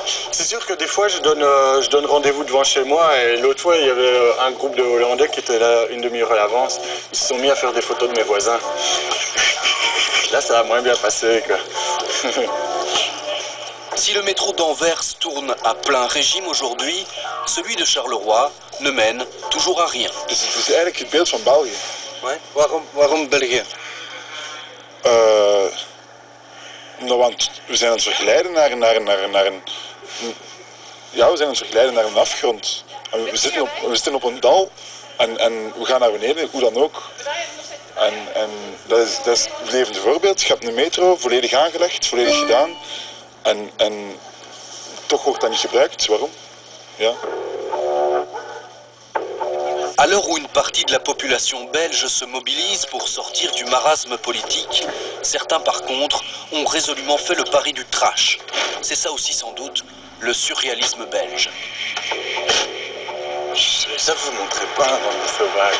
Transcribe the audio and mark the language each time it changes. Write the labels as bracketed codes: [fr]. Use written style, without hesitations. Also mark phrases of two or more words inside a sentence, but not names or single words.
[fr] C'est sûr que des fois, je donne rendez-vous devant chez moi et l'autre fois, il y avait un groupe de Hollandais qui était là une demi-heure à l'avance. Ils se sont mis à faire des photos de mes voisins. Là, ça a moins bien passé, quoi. Si le métro d'Anvers tourne à plein régime aujourd'hui, celui de Charleroi ne mène toujours à rien. [nl] Dus het is eigenlijk het beeld van België. Ouais. Waarom België? Nou, want we zijn aan het verglijden naar een... Ja, we zijn aan het verglijden naar een afgrond. En we zitten op een dal en we gaan naar beneden, hoe dan ook. En dat is het levende voorbeeld. Je hebt een metro, volledig aangelegd, volledig gedaan. En toch wordt dat niet gebruikt. Waarom? Ja. [fr] À l'heure où une partie de la population belge se mobilise pour sortir du marasme politique, certains par contre ont résolument fait le pari du trash. C'est ça aussi sans doute le surréalisme belge. Ça vous montrez pas dans le sauvage.